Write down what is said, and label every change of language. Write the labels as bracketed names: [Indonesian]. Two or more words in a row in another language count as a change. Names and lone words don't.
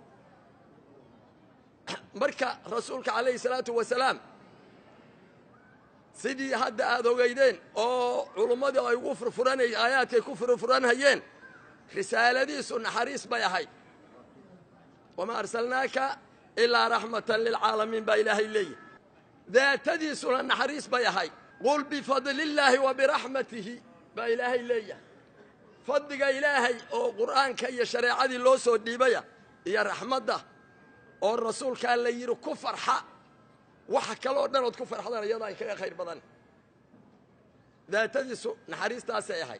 [Somali] marka rasuulka [Arabic] عليه الصلاة والسلام [Somali] sidii hadda aad ogeydeen oo culummadu ay ugu furfuranay aayaadkay ku furfuranayeen risaaladiisu naxariis bay ahayd. [Arabic] وما أرسلناك إلا رحمة للعالمين [Somali] ba ilaahay leeyahay. daatadiisuna naxariis bay ahayd. [Arabic] قل بفضل الله وبرحمته [Somali] ba ilaahay leeyahay. fadliga ilaahay oo quraanka iyo shariicadii loo soo dhiibaya iyo raxmadda oo rasuulka la yiri ku farxa waxa kale oo dhan oo ku farxadaan iyada ay kaga khayr badan. daatadiisu naxariistaas ay ahayd.